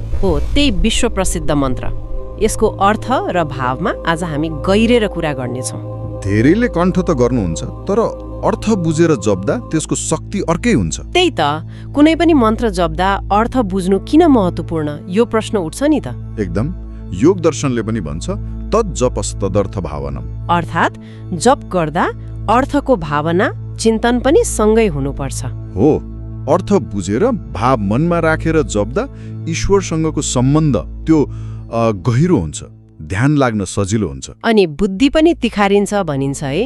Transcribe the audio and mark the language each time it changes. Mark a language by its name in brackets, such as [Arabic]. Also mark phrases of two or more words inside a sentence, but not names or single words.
[Nepali] हो, त्यही विश्व प्रसिद्ध मन्त्र। यसको अर्थ र भावमा आज हामी गहिरेर कुरा गर्नेछौँ। धेरैले कण्ठ त गर्नुहुन्छ, तर अर्थ बुझेर जप्दा त्यसको शक्ति अर्कै हुन्छ। त्यही त, कुनै पनि मन्त्र जप्दा अर्थ बुझ्नु किन महत्त्वपूर्ण, यो प्रश्न उठ्छ नि त। एकदम। योग दर्शनले पनि भन्छ [Sanskrit] तत् जपस् तदर्थ भावनम, [Nepali] अर्थात् जप गर्दा अर्थको भावना चिन्तन पनि सँगै हुनुपर्छ। हो, अर्थ बुझेर भाव मनमा राखेर जप्दा ईश्वरसँगको सम्बन्ध त्यो गहिरो हुन्छ, ध्यान लाग्न सजिलो हुन्छ, अनि बुद्धि पनि तिखारिन्छ भनिन्छ है।